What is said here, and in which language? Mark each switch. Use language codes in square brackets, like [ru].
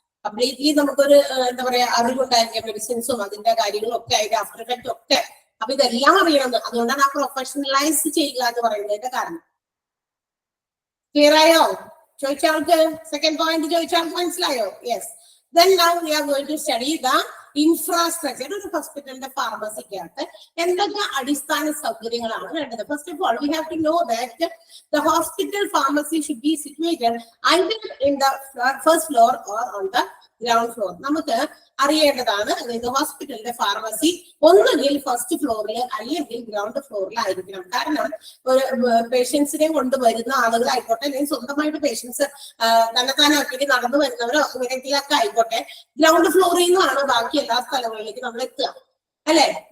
[ml] Completely നമുക്കൊരു എന്താ പറയാ അറിവുണ്ടായിരിക്കാം, മെഡിസിൻസും അതിന്റെ കാര്യങ്ങളും ഒക്കെ അതിന്റെ ആഫ്റ്റർ എഫക്റ്റും ഒക്കെ. അപ്പൊ ഇതെല്ലാം അറിയണമെന്ന്, അതുകൊണ്ടാണ് ആ പ്രൊഫഷണലൈസ് ചെയ്യുക എന്ന് പറയുന്നതിന്റെ കാരണം. ക്ലിയർ ആയോ? ചോദിച്ച ആൾക്ക് സെക്കൻഡ് പോയിന്റ് ചോദിച്ച ആൾക്ക് മനസ്സിലായോ? [en] Yes. Then now we are going to study the infrastructure. [ml] ഒരു ഹോസ്പിറ്റലിന്റെ ഫാർമസിക്കകത്ത് എന്തൊക്കെ അടിസ്ഥാന സൗകര്യങ്ങളാണ് വേണ്ടത്? [en] First of all we have to know that the hospital pharmacy should be situated either in the first floor or on the ground floor. [ml] നമുക്ക് അറിയേണ്ടതാണ്, അതായത് ഹോസ്പിറ്റലിന്റെ pharmacy ഒന്നുകിൽ ഫസ്റ്റ് ഫ്ലോറിൽ അല്ലെങ്കിൽ ഗ്രൗണ്ട് ഫ്ലോറിലായിരിക്കണം. കാരണം ഒരു പേഷ്യൻസിനെ കൊണ്ടുവരുന്ന ആളുകളായിക്കോട്ടെ, അല്ലെങ്കിൽ സ്വന്തമായിട്ട് പേഷ്യൻസ് തന്നെത്താനാക്കി നടന്നു വരുന്നവരോ അങ്ങനെയൊക്കെ ആയിക്കോട്ടെ, ഗ്രൗണ്ട് ഫ്ലോറിൽ നിന്നാണ് ബാക്കി എല്ലാ സ്ഥലങ്ങളിലേക്ക് നമ്മൾ എത്തുക, അല്ലെ?